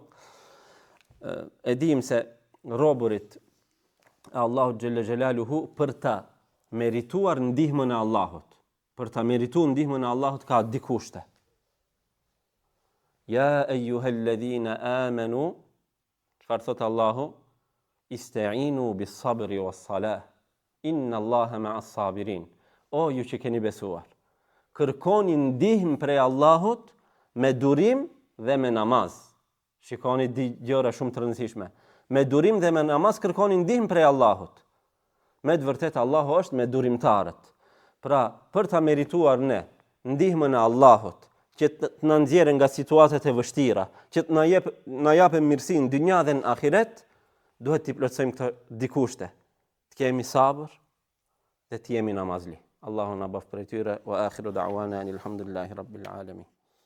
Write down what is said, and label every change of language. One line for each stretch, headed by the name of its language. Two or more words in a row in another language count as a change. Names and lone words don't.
Albanian: E dim se roburit e Allahut
Arabic: جل جلاله
Albanian: për ta merituar ndihmën e Allahut, për ta merituar ndihmën e Allahut ka di kushte.
Arabic: يا أيها الذين آمنوا,
Albanian: çfarë thot Allahu?
Arabic: استعينوا بالصبر والصلاة. إن الله مع الصابرين.
Albanian: O ju që keni besuar, kërkoni ndihmë prej Allahut me durim dhe me namaz. Shikoni di gjëra shumë të rëndësishme. Me durim dhe me namaz kërkoni ndihmë prej Allahut. Me të vërtet Allahu është me durimtarët. Pra, për ta merituar ne ndihmën e Allahut, që të na nxjerrë nga situatat e vështira, që të na japë mirësinë dynja dhe në ahiret, duhet t'i plotësojmë këto di kushte. Të kemi sabër dhe të jemi namazli. Allahu na bëf prej tyre,
Arabic: وآخر دعوانا الحمد لله رب العالمين.